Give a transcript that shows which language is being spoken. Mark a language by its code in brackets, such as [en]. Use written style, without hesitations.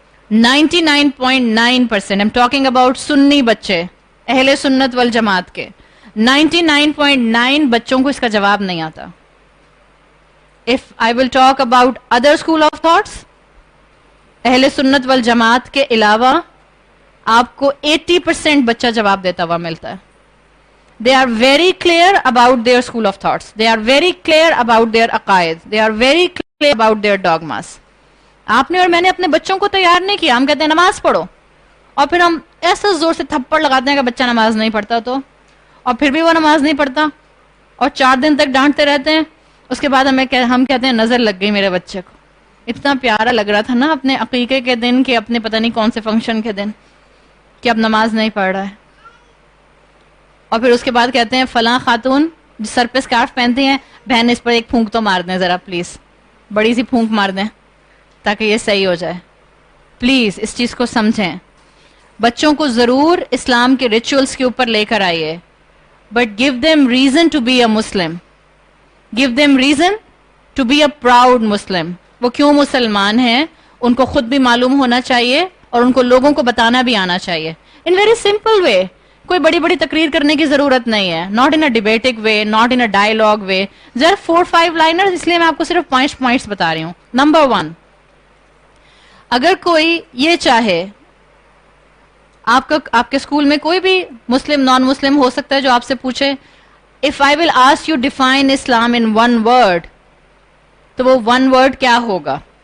[ur] 99.9% [en] I'm talking about [ur] سنی بچے, اہل سنت والجماعت کے 99.9 بچوں کو اس کا جواب نہیں آتا. [en] If I will talk about other school of thoughts, [ur] اہل سنت والجماعت کے علاوہ آپ کو 80% بچہ جواب دیتا ہوا ملتا ہے. [en] They are very clear about their school of thoughts. They are very clear about their عقائد. They are very clear about their dogmas. [ur] آپ نے اور میں نے اپنے بچوں کو تیار نہیں کیا. ہم کہتے ہیں نماز پڑھو, اور پھر ہم ایسا زور سے تھپڑ لگاتے ہیں کہ بچہ نماز نہیں پڑھتا تو, اور پھر بھی وہ نماز نہیں پڑھتا, اور 4 دن تک ڈانٹتے رہتے ہیں. اس کے بعد ہم کہتے ہیں نظر لگ گئی میرے بچے کو. اتنا پیارا لگ رہا تھا نا اپنے عقیقے کے دن کہ اپنے پتہ نہیں کون سے فنکشن کے دن کہ اب نماز نہیں پڑھ رہا ہے. اور پھر اس کے بعد کہتے ہیں فلاں خاتون جو سر پہ اسکارف پہنتی ہیں, بہن اس پر ایک پھونک تو مار دیں ذرا پلیز, بڑی سی پھونک مار دیں تاکہ یہ صحیح ہو جائے. پلیز اس چیز کو سمجھیں. بچوں کو ضرور اسلام کے ریچولز کے اوپر لے کر آئیے, [en] But give them reason to be a Muslim. Give them reason to be a proud Muslim. [ur] وہ کیوں مسلمان ہیں ان کو خود بھی معلوم ہونا چاہیے اور ان کو لوگوں کو بتانا بھی آنا چاہیے [en] In very simple way. [ur] کوئی بڑی بڑی تقریر کرنے کی ضرورت نہیں ہے. [en] not in a debatic way, not in a dialogue way, [ur] just 4-5 liners. اس لیے میں آپ کو صرف 5 پوائنٹس بتا رہی ہوں. نمبر 1, اگر کوئی یہ چاہے, آپ کے اسکول میں کوئی بھی مسلم نان مسلم ہو سکتا ہے جو آپ سے پوچھے [en] if I will ask you define Islam in one word, [ur] تو وہ 1 word کیا ہوگا.